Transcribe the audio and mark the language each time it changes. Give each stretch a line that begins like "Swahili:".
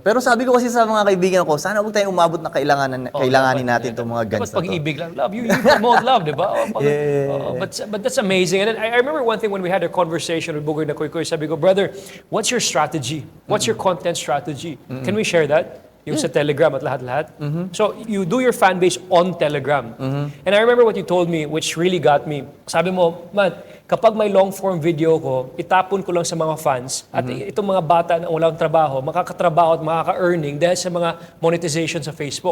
Filipino: Pero sabi ko kasi sa mga kaibigan ko, sana huwag tayong umabot na kailanganin natin itong mga guns na to. pag-ibig lang.
English: Love, you promote love,
Filipino: di ba?
English: But that's amazing. And then I remember one thing when we had a conversation with Bugoy na Koy,
Filipino: sabi ko,
English: brother, what's your strategy? What's your content strategy? Can we share that?
Filipino: Yung sa Telegram at lahat-lahat.
English: So, you do your fan base on Telegram. And I remember what you told me, which really got me.
Filipino: Sabi mo, man, kapag may long-form video ko, itapon ko lang sa mga fans at itong mga bata na walang trabaho, makakatrabaho at makaka-earning dahil sa mga monetization sa Facebook.